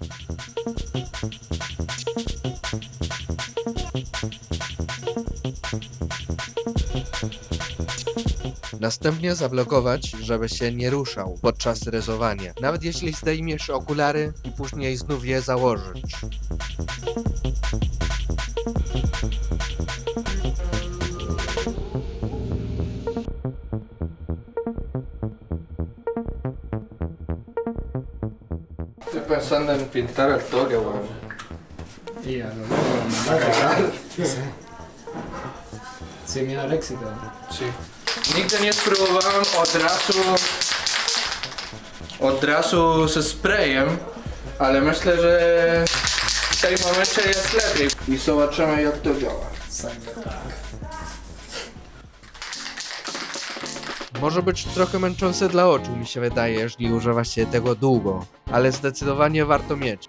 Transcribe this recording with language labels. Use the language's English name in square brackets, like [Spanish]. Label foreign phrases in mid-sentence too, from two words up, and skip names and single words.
[Polish] Następnie zablokować, żeby się nie ruszał podczas rysowania, nawet jeśli zdejmiesz okulary i później znów je założyć. [Spanish] Estoy pensando en pintar el toque, weón. Y a lo largo sin miedo al éxito. Sí. [Polish] Nigdy nie spróbowałem od razu ze sprayem, ale myślę, że w tym momencie jest lepiej i zobaczymy jak to działa. Może być trochę męczące dla oczu, mi się wydaje, jeśli używa się tego długo, ale zdecydowanie warto mieć.